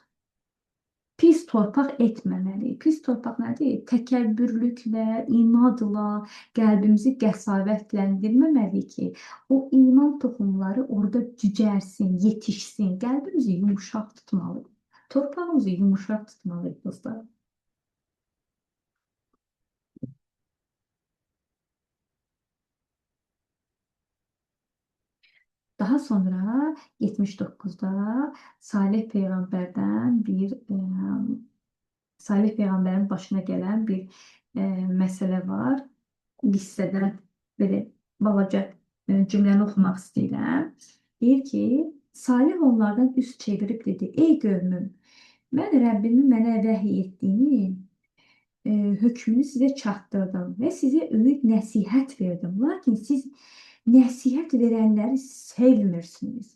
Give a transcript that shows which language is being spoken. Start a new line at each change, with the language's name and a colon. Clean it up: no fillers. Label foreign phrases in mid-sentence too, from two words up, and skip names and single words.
Azerbaijani: Pis torpaq etməməli. Pis torpaq nədir? Təkəbbürlüklə, inadla, qəlbimizi qəsavətləndirməməli ki, o iman toxumları orada cücərsin, yetişsin. Qəlbimizi yumuşaq tutmalıyıq. Torpağımızı yumuşaq tutmalıyıq dostlar.
Turkish: Daha sonra 79'da Salih peygamberin başına gelen bir mesele var. Listede böyle balaca cümleni okumak istəyirəm.
Azerbaijani: Deyir ki, Salih onlardan üst çevirip dedi, ey qövmüm, mən Rəbbimin mənə vəhiy etdiyini hökmünü sizə çatdırdım və sizə öyüd nəsihət verdim. Lakin siz nəsihət verənləri sevmirsiniz.